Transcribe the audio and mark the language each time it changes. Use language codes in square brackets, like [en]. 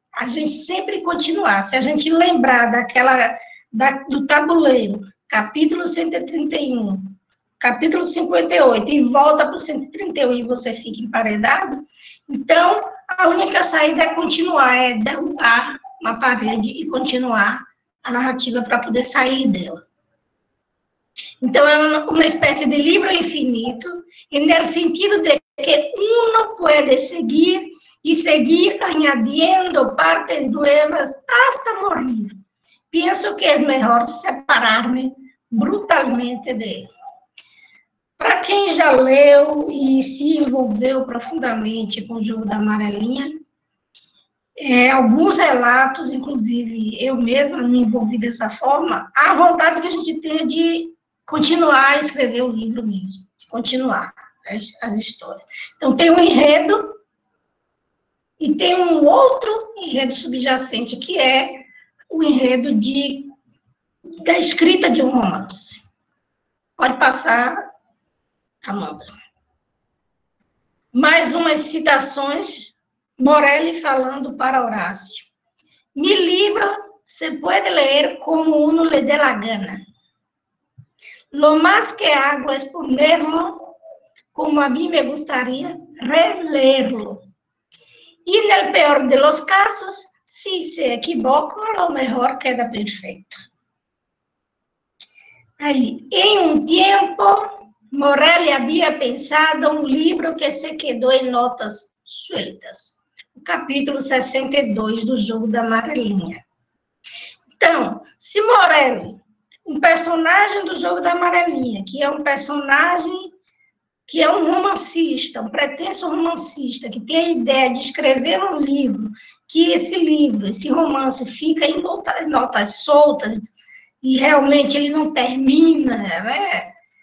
[pt] A gente sempre continuar. Se a gente lembrar do tabuleiro, capítulo 131, capítulo 58, e volta para o 131 e você fica emparedado, então, a única saída é continuar, é derrubar uma parede e continuar a narrativa para poder sair dela. Então, é uma espécie de livro infinito, no sentido de que [es] uno puede seguir y seguir añadiendo partes nuevas hasta morir. Pienso que es mejor separar-me brutalmente dele. [pt] Para quem já leu e se envolveu profundamente com o Jogo da Amarelinha, alguns relatos, inclusive eu mesma me envolvi dessa forma, a vontade que a gente tem de continuar a escrever o livro mesmo, continuar as histórias. Então, tem um enredo e tem um outro enredo subjacente, que é o enredo da escrita de um romance. Pode passar, Amanda. Mais umas citações, Morelli falando para Horácio. [es] Mi libro se puede leer como uno le dé la gana. Lo más que hago es ponerlo como a mí me gustaría releerlo. Y en el peor de los casos, si se equivoco, a lo mejor queda perfecto. [pt] Aí, em um tempo, Morelli havia pensado um livro que se quedou em notas sueltas. O capítulo 62 do Jogo da Amarelinha. Então, se Morelli, um personagem do Jogo da Amarelinha, que é um personagem que é um romancista, um pretenso romancista, que tem a ideia de escrever um livro, que esse livro, esse romance, fica em notas soltas, e realmente ele não termina, né?